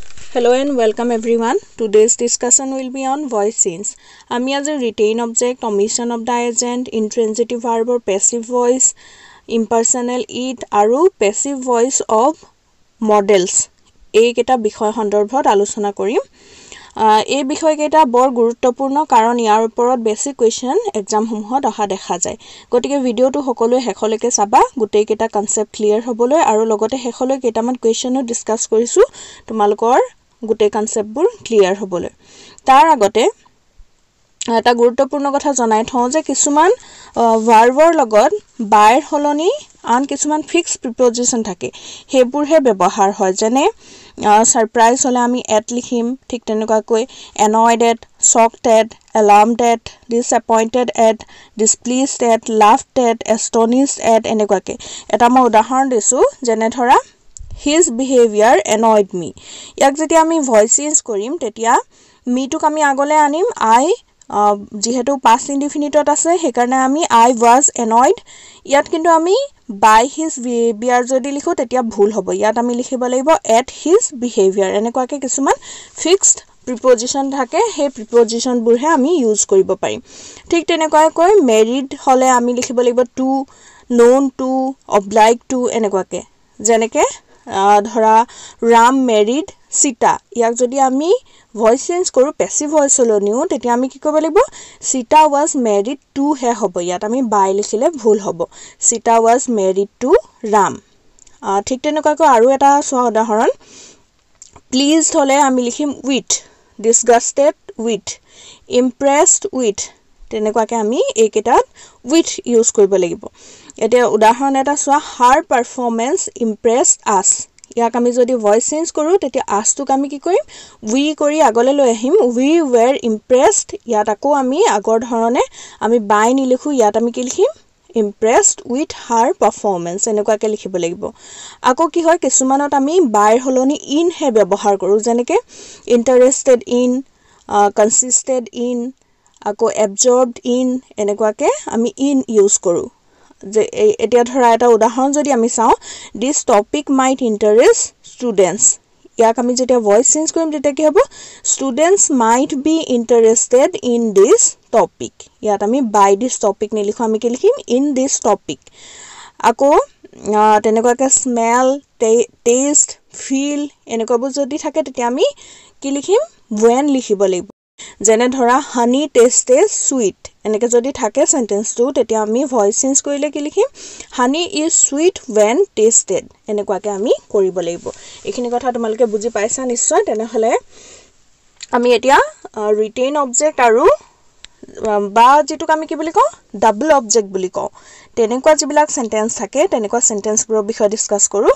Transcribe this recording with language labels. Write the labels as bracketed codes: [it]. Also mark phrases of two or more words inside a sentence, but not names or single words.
[en] Hello and welcome everyone. Today's discussion will be on voice scenes. Ami as a retain object, omission of the agent, intransitive verb or passive voice, impersonal it, aru passive voice of models. [as] এই কেটা বিষয় সন্দৰ্ভত আলোচনা কৰিম। এই বিষয় কেটা বৰ গুৰুত্বপূৰ্ণ কাৰণ ইয়াৰ ওপৰত [en] basic question exam [as] সমূহত অহা দেখা যায়। গতিকে ভিডিওটো সকলোৱে শেষলৈকে চাবা, গোটেই কেটা [en] concept clear [as] হ'বলৈ আৰু লগতে শেষলৈ কেটামান [en] questiono discuss [as] কৰিছো তোমালোকৰ গোটেই [en] conceptবোৰ clear [as] হ'বলৈ। তাৰ আগতে এটা গুৰুত্বপূৰ্ণ কথা জনাই থওঁ যে কিছুমান ভাৰ্বৰ লগত বাইৰ হলনি আন কিছুমান [en] fix preposition [as] থাকে, হেবুৰহে ব্যৱহাৰ হয়। যেনে সাৰপ্ৰাইজ হলে আমি এট লিখিম, ঠিক তেনেকুৱাকৈ [en] annoyed at, shocked at, alarmed at, disappointed at, displeased at, laughed at, astonished at [as] এনেকুৱাকৈ। এটা মই উদাহৰণ দিছো, যেনে ধৰা [en] his behavior annoyed me। [as] ইয়াক যেতিয়া আমি [en] voice change [as] কৰিম তেতিয়া me টোক আমি আগলৈ আনিম I যেহেতু [en] past indefinite [as] আছে সেইকাৰণে আমি [en] I was annoyed। [as] ইয়াত কিন্তু আমি [en] by his behavior [as] যদি লিখো তেতিয়া ভুল হ'ব। ইয়াত আমি লিখিব লাগিব [en] at his behavior। [as] এনেকুৱাকৈ কিছুমান [en] fixed preposition [as] থাকে, সেই প্ৰিপজিশন বোৰহে আমি ইউজ কৰিব পাৰিম। ঠিক তেনেকুৱাকৈ married হলে আমি লিখিব লাগিব to, [en] known to, obliged to [as] এনেকুৱাকৈ। যেনেকৈ ধৰা [en] Ram married Sita। [as] ইয়াক যদি আমি [en] voice change [as] কৰো [en] passive voice [as] হলো নিউ তেতিয়া আমি কি কৰিব লাগিব [en] Sita was married to [as] হে হ'ব। ইয়াত আমি by লিখিলে ভুল হ'ব। [en] Sita was married to Ram। [as] ঠিক তেনেকুৱাকৈ আৰু এটা সোৱা উদাহৰণ pleased হলে আমি লিখিম with, [en] disgusted with, impressed with। [as] তেনেকুৱাকৈ আমি এইকেটাত with ইউজ কৰিব লাগিব। এতিয়া উদাহৰণ এটা সোৱা [en] her performance impressed us। [as] ইয়াক আমি যদি [en] voice change [as] কৰো তেতিয়া us টোক আমি কি কৰিম we কৰি আগলৈ লৈ আহিম [en] we were impressed। [as] ইয়াত আকৌ আমি আগৰ ধৰণে আমি by নিলিখো, ইয়াত আমি কি লিখিম [en] impressed with her performance [as] এনেকুৱাকৈ লিখিব লাগিব। আকৌ কি হয় কিছুমানত আমি by হলনি in হে ব্যৱহাৰ কৰো, যেনেকৈ [en] interested in, consisted in, [as] আকৌ [en] absorbed in [as] এনেকুৱাকৈ আমি in ইউজ কৰো। যে এতিয়া ধৰা এটা উদাহৰণ যদি আমি চাওঁ [en] this topic might interest students। [as] ইয়াক আমি যেতিয়া [en] voice change [as] কৰিম তেতিয়া কি হ'ব [en] students might be interested in this topic। [as] ইয়াত আমি [en] by this topic [as] নিলিখো, আমি কি লিখিম [en] in this topic। [as] আকৌ তেনেকুৱাকৈ [en] smell, taste, feel [as] এনেকুৱাবোৰ যদি থাকে তেতিয়া আমি কি লিখিম when লিখিব লাগিব। যেনে ধৰা [en] honey tastes sweet [as] এনেকৈ যদি থাকে সেন্টেন্সটো তেতিয়া আমি ভয়েস চেঞ্জ কৰিলে কি লিখিম [en] honey is sweet when tasted [as] এনেকুৱাকৈ আমি কৰিব লাগিব। এইখিনি কথা তোমালোকে বুজি পাইছা নিশ্চয়। তেনেহলে আমি এতিয়া [en] retain object [as] আৰু বা যেটোক আমি কি বুলি কওঁ [en] double object [as] বুলি কওঁ তেনেকুৱা যিবিলাক সেন্টেন্স থাকে তেনেকুৱা সেন্টেন্সবোৰৰ বিষয়ে ডিসকাস কৰো।